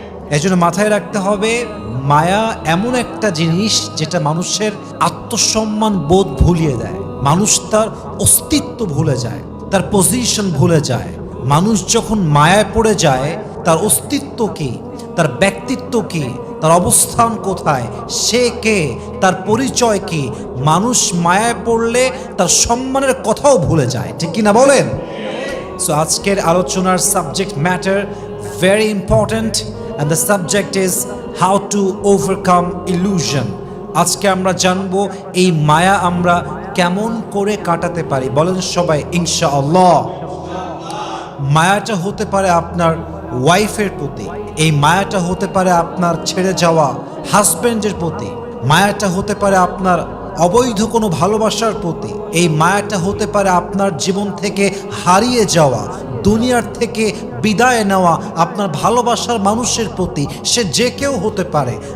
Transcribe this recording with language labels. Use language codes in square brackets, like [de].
[bn] এই জন্য মাথায় রাখতে হবে, মায়া এমন একটা জিনিস যেটা মানুষের আত্মসম্মান বোধ ভুলিয়ে দেয়, মানুষ তার অস্তিত্ব ভুলে যায়, তার পজিশন ভুলে যায়। মানুষ যখন মায়ায় পড়ে যায়, তার অস্তিত্ব কি, তার ব্যক্তিত্ব কি, তার অবস্থান কোথায়, সে কে, তার পরিচয় কি, মানুষ মায়ায় পড়লে তার সম্মানের কথাও ভুলে যায়। ঠিক কিনা বলেন? [en] so [bn] আজকের আলোচনার [en] Subject matter very important, and the subject is how to overcome illusion. [bn] আজকে আমরা জানবো এই মায়া আমরা কেমন করে কাটাতে পারি। বলেন সবাই ইনশাআল্লাহ। মায়াটা হতে পারে আপনার ওয়াইফের প্রতি, এই মায়াটা হতে পারে আপনার ছেড়ে যাওয়া হাজব্যান্ডের প্রতি, মায়াটা হতে পারে আপনার অবৈধ কোনো ভালোবাসার প্রতি, এই মায়াটা হতে পারে আপনার জীবন থেকে হারিয়ে যাওয়া, দুনিয়ার থেকে বিদায় নেওয়া আপনার ভালোবাসার মানুষের প্রতি, সে যে কেউ হতে পারে।